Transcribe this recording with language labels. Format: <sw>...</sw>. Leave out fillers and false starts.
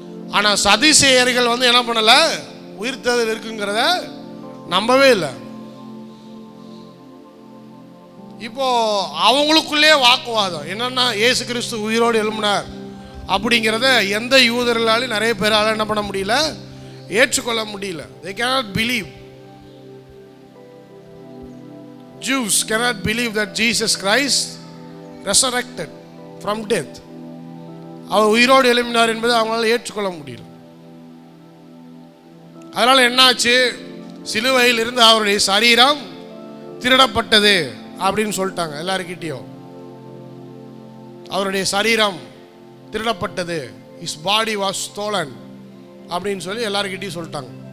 <ta>ஆனா சதிசேயர்கள் என்ன பண்ணல, உயிர்த்தெழுதல் இருக்குங்கிறத நம்பவே இல்லை. இப்போ அவங்களுக்குள்ளே வாக்குவாதம் என்னன்னா, இயேசு கிறிஸ்து உயிரோடு எழும்பினார் அப்படிங்கிறத எந்த யூதர்களாலும் நிறைய பேரால என்ன பண்ண முடியல, ஏற்றுக்கொள்ள முடியல.</ta> <en>they cannot believe. Jews cannot believe that Jesus Christ resurrected from death.</en> <ta>அவர் உயிரோடு எழும்பினார் என்பதை அவங்களால ஏற்றுக்கொள்ள முடியல. அதனால் என்னாச்சு, சிலுவையில் இருந்து அவருடைய சரீரம் திருடப்பட்டது அப்படின்னு சொல்லிட்டாங்க எல்லாருக்கிட்டையும். அவருடைய சரீரம் திருடப்பட்டது,</ta> <en>his body was stolen</en> <ta>அப்படின்னு சொல்லி எல்லாருக்கிட்டையும் சொல்லிட்டாங்க.</ta>